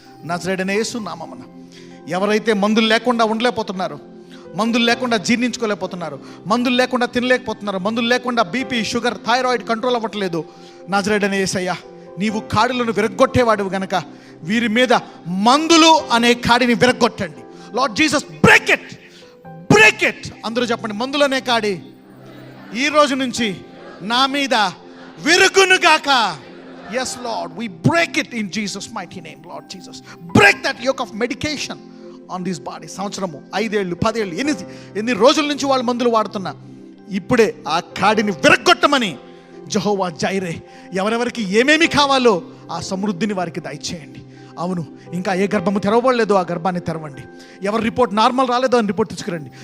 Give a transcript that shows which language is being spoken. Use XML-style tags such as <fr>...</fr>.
<te>నజరేయుడైన యేసు నామమున ఎవరైతే మందులు లేకుండా ఉండలేకపోతున్నారు, మందులు లేకుండా జీర్ణించుకోలేకపోతున్నారు, మందులు లేకుండా తినలేకపోతున్నారు, మందులు లేకుండా బీపీ, షుగర్, థైరాయిడ్ కంట్రోల్ అవ్వట్లేదు, నజరేయుడైన యేసయ్యా నీవు కాడులను విరగొట్టేవాడివి గనక వీరి మీద మందులు అనే కాడిని విరగొట్టండి.</te> <en>Lord Jesus, break it, break it.</en> <te>అందరూ చెప్పండి, మందులు అనే కాడి ఈ రోజు నుంచి నా మీద విరుగునుగాక.</te> <en>Yes Lord, we break it in Jesus mighty name. Lord Jesus, break that yoke of medication on these bodies.</en> <te>సంవత్సరము 5 ఏళ్ళు 10 ఏళ్ళు ఎన్ని రోజుల నుంచి వాళ్ళు మందులు వాడుతున్నా ఇప్పుడే ఆ కాడిని విరగొట్టమని యెహోవా జైరే, ఎవరెవరికి ఏమేమి కావాలో ఆ సమృద్ధిని వారికి దయచేయండి. అవును, ఇంకా ఏ గర్భము తెరవబడలేదో ఆ గర్భాన్ని తెరవండి. ఎవరి రిపోర్ట్ నార్మల్ రాలేదో అని రిపోర్ట్ తీసుకురండి.</te>